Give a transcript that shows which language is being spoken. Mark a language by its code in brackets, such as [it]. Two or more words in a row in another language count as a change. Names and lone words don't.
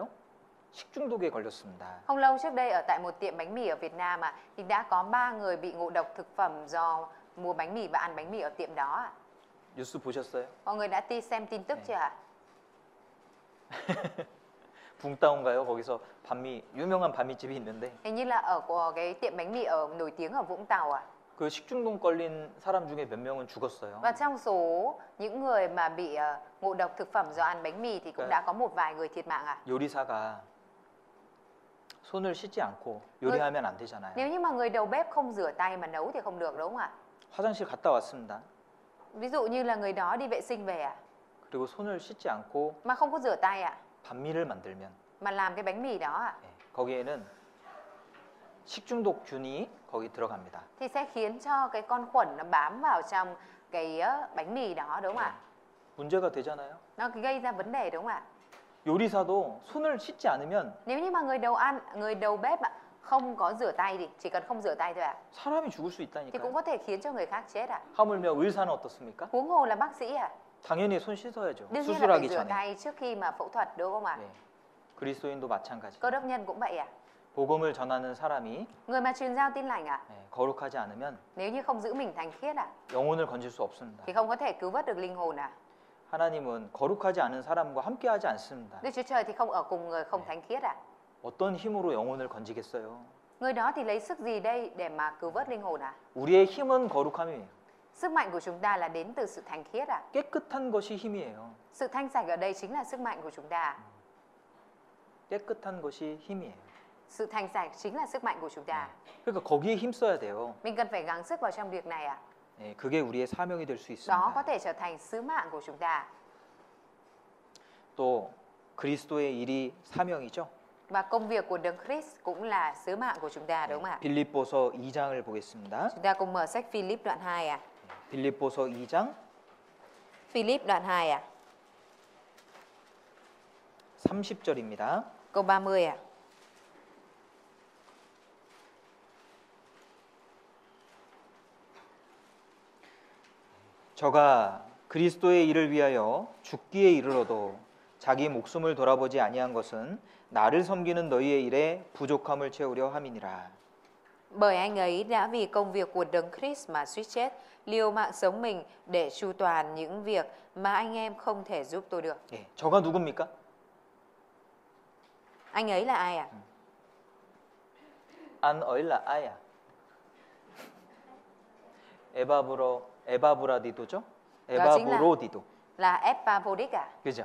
[ko] 식중독에 걸렸습니다. [vi] Không lâu trước đây ở tại một tiệm bánh mì ở Việt Nam ạ, thì đã có 3 người bị ngộ độc thực phẩm do mua bánh mì và ăn bánh mì ở tiệm đó ạ. [ko] 뉴스 보셨어요? [vi] Mọi người đã xem tin tức chưa ạ? [ko] 붕따온가요? 거기서 유명한 반미집이 있는데 [vi] Hình như là ở cái tiệm bánh mì ở nổi tiếng ở Vũng Tàu ạ. [ko] 그 식중독 걸린 사람 중에 몇 명은 죽었어요. [vi] Và trong số những người mà bị ngộ độc thực phẩm do ăn bánh mì thì cũng đã có một vài người thiệt mạng ạ. [ko] 요리사가 손을 씻지 않고 요리하면 안 되잖아요. [vi] Nếu như mà người đầu bếp không rửa tay mà nấu thì không được đúng không ạ? [ko] 화장실 갔다 왔습니다. [vi] Ví dụ như là người đó đi vệ sinh về ạ, [ko] 그리고 손을 씻지 않고 [vi] mà không có rửa tay ạ, [ko] 반미를 만들면 [vi] mà làm cái bánh mì đó ạ, [ko] 거기에는 식중독균이 거기 들어갑니다. [vi] thì sẽ khiến cho cái con khuẩn nó bám vào trong cái bánh mì đó đúng không ạ? [ko] 문제가 되잖아요. [vi] Nó gây ra vấn đề đúng không ạ? [ko] 요리사도 손을 씻지 않으면 [vi] Nếu như mà người đầu bếp ạ, không có rửa tay thì chỉ cần không rửa tay thôi ạ, [ko] 사람이 죽을 수 [vi] thì cũng [ko] 있다니까요. [vi] có thể khiến cho người khác chết ạ. [ko] 하물며 의사는 어떻습니까? [vi] Huống hồ là bác sĩ ạ, [ko] 당연히 손 씻어야죠. [vi] đương nhiên là phải [ko] 수술하기 [vi] rửa [ko] 전에. [vi] tay trước khi mà phẫu thuật đúng không ạ? [ko] 네. 그리스도인도 마찬가지. [vi] Cơ đốc nhân cũng vậy ạ. [ko] 복음을 전하는 사람이 [vi] Người mà truyền giao tin lành ạ, [ko] 거룩하지 않으면 [vi] nếu như không giữ mình thành khiết ạ, [ko] 영혼을 건질 수 없습니다. [vi] thì không có thể cứu vớt được linh hồn ạ. [ko] 하나님은 거룩하지 않은 사람과 함께하지 않습니다. [vi] Đức Chúa Trời thì không ở cùng người không thánh khiết ạ. [ko] 어떤 힘으로 영혼을 건지겠어요? [vi] Người đó thì lấy sức gì đây để mà cứu vớt linh hồn ạ? [ko] 우리의 힘은 거룩함이에요. [vi] Sức mạnh của chúng ta là đến từ sự thánh khiết ạ. [ko] 깨끗한 것이 힘이에요. [vi] Sự thanh sạch ở đây chính là sức mạnh của chúng ta. [ko] 깨끗한 것이 힘이에요. [vi] Sự thanh sạch chính là sức mạnh của chúng ta. [ko] 그러니까 거기에 힘써야 돼요. [vi] Mình cần phải gắng sức vào trong việc này ạ. [ko] 네, 그게 우리의 사명이 될 수 [vi] Đó có [ko] 있습니다. [vi] thể trở thành sứ mạng của chúng ta. [ko] 또 그리스도의 일이 사명이죠. [vi] Và công việc của Đấng Christ cũng là sứ mạng của chúng ta đúng không ạ? [ko] 빌립보서 2장을 보겠습니다. [vi] Chúng ta cùng mở sách Philip đoạn 2 ạ. [ko] 빌립보서 2장 [vi] Philip đoạn 2 ạ. [ko] 30절입니다. [vi] Câu 30 ạ. [ko] 저가 그리스도의 일을 위하여 죽기에 이르러도 자기 목숨을 돌아보지 아니한 것은 나를 섬기는 너희의 일에 부족함을 채우려 함이니라. [vi] Bởi anh ấy đã vì công việc của Đấng Christ mà suýt chết, liều mạng sống mình để chu toàn những việc mà anh em không thể giúp tôi được. [ko] 예, 저가 누굽니까? [vi] Anh ấy là ai ạ? [ko] 안 어일라 아야. 에바브라디도죠? 에바브로디도. [vi] Là Epaphroditus à? [ko] 그죠?